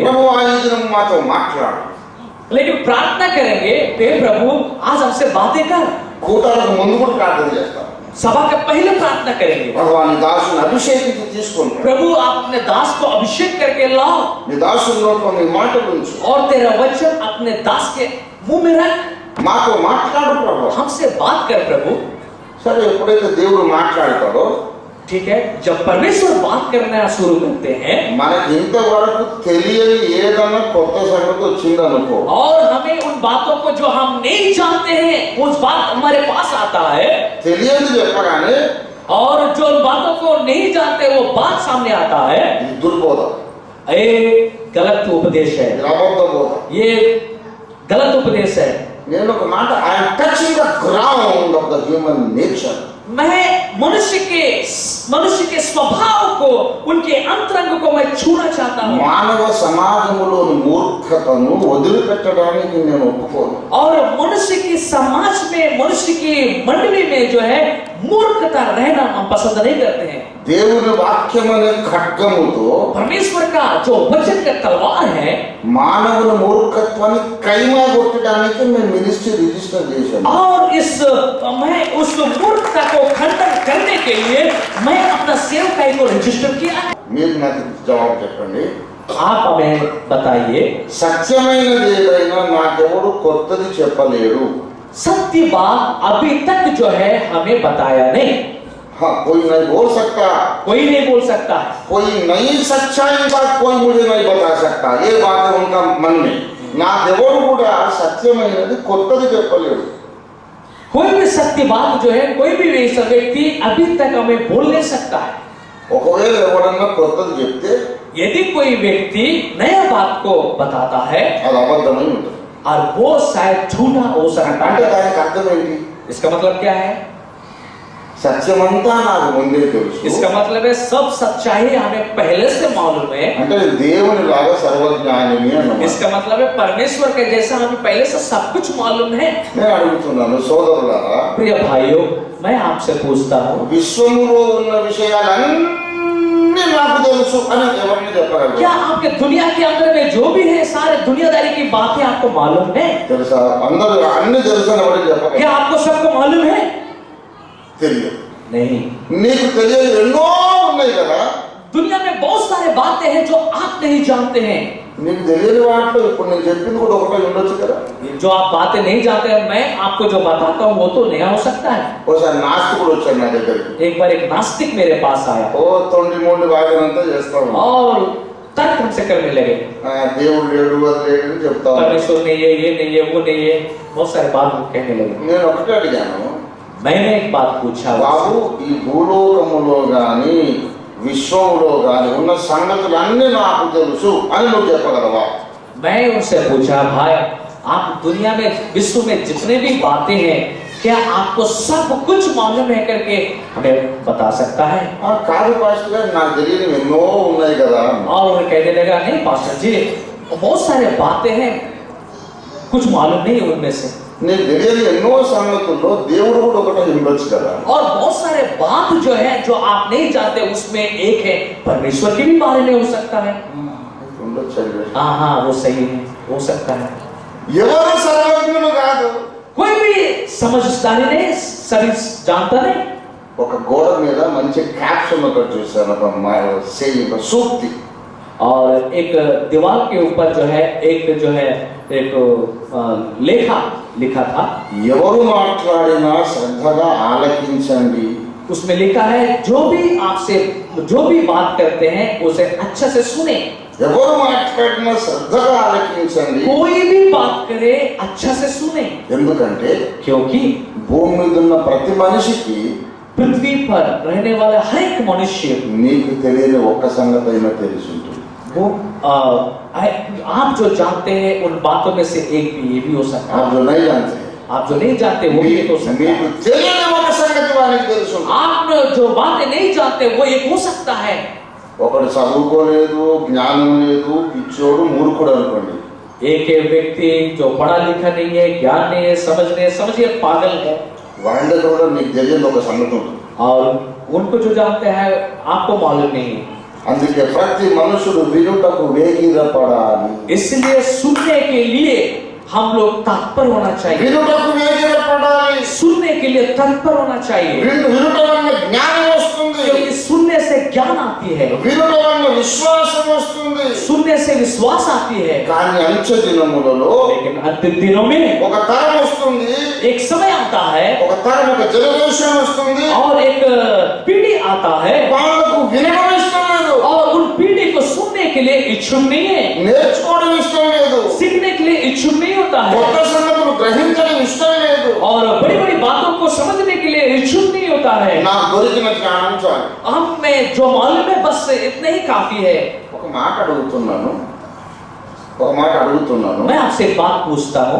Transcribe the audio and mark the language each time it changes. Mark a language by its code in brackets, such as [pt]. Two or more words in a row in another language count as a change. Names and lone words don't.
[te] ప్రభు ఆ దినం మాతో మాట్లాడు. [hi] लेकिन प्रार्थना करेंगे हे प्रभु आज हमसे बातें कर। [te] కూటాలకు ముందు కూడా ప్రార్థన చేస్తారు. [hi] सभा के पहले प्रार्थना करेंगे, [te] భగవాని దాసుని అభిషేకించి తీసుకుంటారు. [hi] प्रभु आप अपने दास को अभिषेक करके लाओ [te] నీ దాసుల్లో కొన్ని మాటలు ఉంచు, [hi] और तेरा वचन अपने दास के मुंह में रख। [te] మాతో మాట్లాడు ప్రభు. [hi] हमसे बात कर प्रभु। [te] సరే, ఎప్పుడైతే దేవుడు మాట్లాడతాడో [hi] ठीक है, जब परमेश्वर बात करना शुरू करते हैं [te] మనకి ఇంతవరకు తెలియని ఏదన్నా కొత్త సంగతి వచ్చిందనుకో, [hi] और हमें उन बातों को जो हम नहीं जानते हैं उस बात हमारे पास आता है, [te] తెలియదు చెప్పగానే [hi] और जो उन बातों को नहीं जानते वो बात सामने आता है, [te] ఇది దుర్బోధ, [hi] ये गलत उपदेश है, [te] ఇది అబద్ధ బోధ. [hi] ये गलत उपदेश है। [te] నేను ఒక మాట, [en] I'm touching the ground of the human nature. [hi] मैं मनुष्य के स्वभाव को, उनके अंतरंग को मैं छूना चाहता हूँ। [te] మానవ సమాజంలోని మూర్ఖతను వదిలిపెట్టడానికి నేను ఒప్పుకోను. [hi] और मनुष्य की समाज में, मनुष्य की मंडली में जो है मूर्खता रहना हम पसंद नहीं करते हैं। [te] దేవుని వాక్యం అనే ఖడ్గముతో [hi] परमेश्वर का जो वचन का तलवार है, [te] మానవుల మూర్ఖత్వాన్ని కైమా కొట్టడానికి నేను [en] ministry register [te] చేశాను. [hi] और मैं उस मूर्खता को खंडन करने के लिए मैं अपना सेवकाई को रजिस्टर किया है। [te] మీరు నాకు జవాబు చెప్పండి. [hi] आप हमें बताइए, [te] సత్యమైనది ఏదైనా నాకెవడు కొత్తది చెప్పలేడు. [hi] सत्य बात अभी तक जो है हमें बताया नहीं। हाँ, कोई नहीं बोल सकता, कोई नहीं बोल सकता है, कोई नई सच्चाई बात कोई मुझे नहीं बता सकता. ये बात है उनका मन में. [te] నాకెవడు కూడా సత్యమైనది కొత్తది చెప్పలేడు. [hi] कोई भी सत्य बात जो है कोई भी ऐसा व्यक्ति अभी तक हमें बोल नहीं सकता है। [te] ఒకవేళ ఎవడన్నా కొత్తది చెప్తే [hi] यदि कोई व्यक्ति नया बात को बताता है [te] అది అబద్ధమై ఉంటుంది. [hi] और वो शायद झूठा हो सकता [te] అంటే [hi] है, [te] దానికి అర్థం ఏంటి? [hi] इसका मतलब क्या है? [te] సత్యమంతా నాకు ముందే తెలుసు. [hi] इसका मतलब है सब सच्चाई हमें पहले से मालूम है। [te] అంటే దేవుని లాగా సర్వజ్ఞానిని అన్నమాట. [hi] इसका मतलब है परमेश्वर के जैसा हमें पहले से सब कुछ मालूम है। [te] నేను అడుగుతున్నాను సోదరులారా, [hi] प्रिय भाइयों, मैं आपसे पूछता हूँ, [te] విశ్వములో ఉన్న విషయాలన్నీ నాకు తెలుసు అని ఎవరిని చెప్పగలరు? [hi] क्या आपके दुनिया के अंदर में जो भी है सारे दुनियादारी की बातें आपको मालूम है? [te] తెలుసా? అందరూ అన్ని తెలుసు అని ఎవరికి చెప్పగలరు? [hi] क्या आपको सबको मालूम है? [te] తెలియదు. [hi] नहीं। [te] నీకు తెలియదు ఎన్నో ఉన్నాయి కదా. [hi] दुनिया में बहुत सारे बातें हैं जो आप नहीं जानते हैं। [te] నీకు తెలియని వాటిలో ఇప్పుడు నేను చెప్పింది కూడా ఒకటే ఉండొచ్చు కదా. [hi] जो आप बातें नहीं जानते हैं, मैं आपको जो बताता हूँ वो तो नया हो सकता है। [te] ఒకసారి నాస్తికుడు వచ్చాడు నా దగ్గరికి. [hi] एक बार एक नास्तिक मेरे पास आया [te] ఓ తొండి మొండి వాగినంతా చేస్తాను. [hi] और तर्क हमसे करने लगे, [te] దేవుడు లేడు అది లేడు అని చెప్తాను. [hi] परमेश्वर नहीं है, ये नहीं है, वो नहीं है, बहुत सारी बात कहने लगे। [te] నేను ఒకటే అడిగాను, [hi] मैंने एक बात पूछा, [te] బాబు ఈ భూలోకములో గాని విశ్వంలో గాని ఉన్న సంగతులన్నీ నాకు తెలుసు అని నువ్వు చెప్పగలవా? [hi] मैं उनसे पूछा, भाई आप दुनिया में, विश्व में जितने भी बातें हैं क्या आपको सब कुछ मालूम है करके हमें बता सकता है? [te] కాదు పాస్టర్ గారు, నాకు తెలియని ఎన్నో ఉన్నాయి కదా. [hi] और वो कहने लगा, नहीं पास्टर जी बहुत सारे बातें हैं कुछ मालूम नहीं है उनमें से। [te] నీకు తెలియని ఎన్నో సంగతుల్లో దేవుడు కూడా ఒకటి ఉండొచ్చు కదా। [hi] और बहुत सारे बात जो है जो आप नहीं जानते उसमें एक है परमेश्वर के भी बारे में हो सकता है। [te] ఉండొచ్చు। [hi] हाँ हाँ वो सही है, हो सकता है। [te] ఎవరు సర్వజ్ఞులు కాదు। [hi] कोई भी समझदारी नहीं, सभी जानता नहीं। [te] ఒక గోడ మీద మంచి క్యాప్షన్ ఒకటి చూశాను, ఒక సూక్తి। [hi] और एक दीवार के ऊपर जो है एक लेखा लिखा था। [te] ఎవరు మాట్లాడినా శ్రద్ధగా ఆలకించండి। [hi] उसमें लिखा है जो भी आपसे जो भी बात करते हैं उसे अच्छे से सुने। [te] ఎవరు మాట్లాడినా శ్రద్ధగా ఆలకించండి। [hi] कोई भी बात करे अच्छा से सुने। [te] ఎందుకంటే [hi] क्योंकि [te] భూమి మీద ఉన్న ప్రతి మనిషికి [hi] पृथ्वी पर रहने वाला हर एक मनुष्य [te] నీకు తెలియని ఒక్క సంగతి అయినా తెలిసి ఉంటుంది। [hi] वो आप जो जानते हैं उन बातों में से एक भी ये भी हो सकता है। आप जो नहीं जानते, आप जो नहीं जानते वो भी हो सकता [te] మీకు [hi] है। [te] తెలియని ఒక సంగతి వానికి తెలుసు ఉంటుంది। [hi] आप जो बातें नहीं जानते वो एक हो सकता है। [te] ఒకడు చదువుకోలేదు, జ్ఞానం లేదు, పిచ్చోడు, మూర్ఖుడు అనుకోండి। [hi] एक व्यक्ति जो पढ़ा लिखा नहीं है, ज्ञान नहीं है, समझिए पागल है। [te] వాడి దగ్గర కూడా నీకు తెలియని ఒక సంగతి ఉంటుంది। [hi] और उनको जो जानते हैं आपको मालूम नहीं है। [te] అందుకే ప్రతి మనుషుడు వినుటకు వేగిరపడాలి। [hi] इसलिए सुनने के लिए हम लोग तत्पर होना चाहिए। [te] వినుటకు వేగిరపడాలి। [hi] सुनने के लिए तत्पर होना चाहिए। [te] వినుట వల్ల జ్ఞానం వస్తుంది। [hi] क्योंकि सुनने से ज्ञान आती है, [te] వినుట వల్ల విశ్వాసం వస్తుంది। [hi] सुनने से विश्वास आती है। [te] కానీ అంచె దినములలో [hi] लेकिन अंतिम दिनों में [te] ఒక తరం వస్తుంది, [hi] एक समय आता है [te] ఒక తరం, ఒక జనరేషన్ వస్తుంది, [hi] और एक पीढ़ी आता है [te] వాళ్ళకు వినడం ఇష్టం లేదు, [hi] और उन पीढ़ी को सुनने के लिए इच्छुक नहीं है, [te] నేర్చుకోవడం ఇష్టం లేదు, [hi] सीखने के लिए इच्छुक नहीं होता है, [te] కొత్త సంగతులు గ్రహించడం ఇష్టం లేదు। [hi] और बड़ी बड़ी बातों को समझने के लिए इच्छुक नहीं होता है। [te] నాకు దొరికిన జ్ఞానం చాలు। [hi] हमें जो मालूम है बस इतना ही काफी है। [te] ఒక మాట అడుగుతున్నాను, [hi] मैं आपसे एक बात पूछता हूँ।